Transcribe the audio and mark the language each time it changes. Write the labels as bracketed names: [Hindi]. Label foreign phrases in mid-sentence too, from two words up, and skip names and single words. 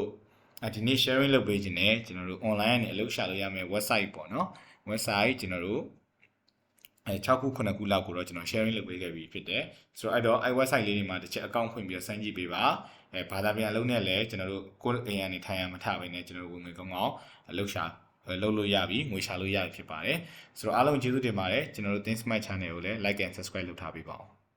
[Burmese] ဒီနေ့ sharing လုပ်ပေးခြင်းနဲ့ကျွန်တော်တို့ online ကနေအလုပ်ရှာလို့ရမယ် website ပေါ့နော် website ကျွန်တော်တို့6ခု9ခုလောက်ကိုတော့ကျွန်တော် sharing လုပ်ပေးခဲ့ပြီးဖြစ်တယ်ဆိုတော့အဲ့တော့အဲ့ website လေးတွေမှာတစ်ချက် account ဖွင့်ပြီးတော့စမ်းကြည့်ပေးပါဘာသာပြန်အလုပ်နဲ့လည်းကျွန်တော်တို့ကိုယ့်အိမ်ကနေထိုင်ရမထဘဲနဲ့ကျွန်တော်တို့ဝင်ငွေကောင်းကောင်းအလုပ်ရှာလုပ်လို့ရပြီငွေရှာလို့ရပြီဖြစ်ပါတယ်ဆိုတော့အားလုံးကျေးဇူးတင်ပါတယ်ကျွန်တော်တို့ Think Smart Channel ကိုလည်း [English] like and subscribe [Burmese] လုပ်ထားပေးပါဦး